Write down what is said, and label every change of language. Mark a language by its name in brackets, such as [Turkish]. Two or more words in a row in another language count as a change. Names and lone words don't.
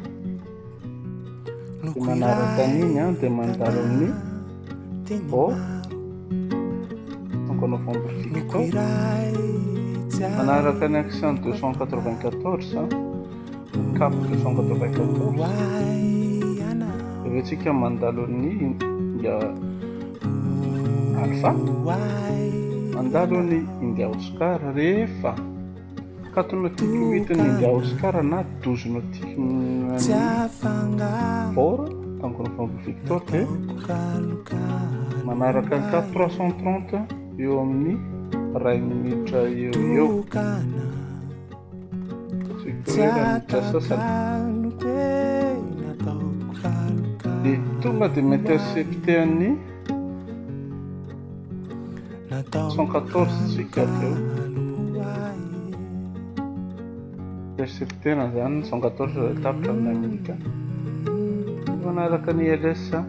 [Malagasy] dia manaraka an'iny dia mandalo amin'ny novembre Victor manaraka ny accent 294 cap 294 dia tsika mandalo ny India Alpha mandalo ny India Oscar rehefa 4 nautique 8 ny India Oscar na 12 nautique [French] fort donc [Malagasy] novembre Victor dia manaraka ny 330 eo amin'ny ray minitra eo minitra sasany dia tonga dia m'intercepté ny 114 tsika teo interceptena zany 114 tapitra amin'ny Amerika manaraka ny ILS